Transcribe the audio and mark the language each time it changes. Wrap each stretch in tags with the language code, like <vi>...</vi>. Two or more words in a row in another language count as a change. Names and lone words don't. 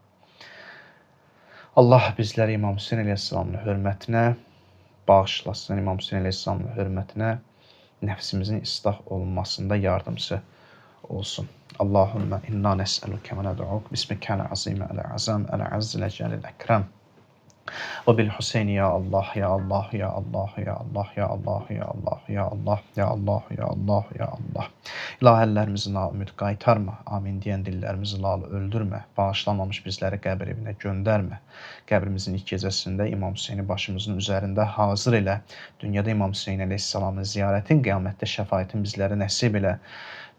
<az>Allah bizləri İmam Hüseyn əleyhissalamın hörmətinə bağışlasın, İmam Hüseyn əleyhissalamın hörmətinə nəfsimizin islah olunmasında yardımcı olsun.</az> <ar>اللهم إنا نسألك وندعوك باسمك العظيم الأعظم الأعز الأجل الأكرم. وبالحسين, يا الله، يا الله، يا الله، يا الله، يا الله، يا الله، يا الله، يا الله، يا الله، يا الله.</ar> <az>İlahəllərimizin ümid qaytarma, amin deyən dillərimizi lalı öldürmə, bağışlamamış bizləri qəbir evinə göndərmə. Qəbrimizin ilk gecəsində İmam Hüseyni başımızın üzərində hazır elə. Dünyada İmam Hüseyn əleyhissalamın ziyarətin, qiyamətdə şəfayətin bizlərə nəsib elə.</az>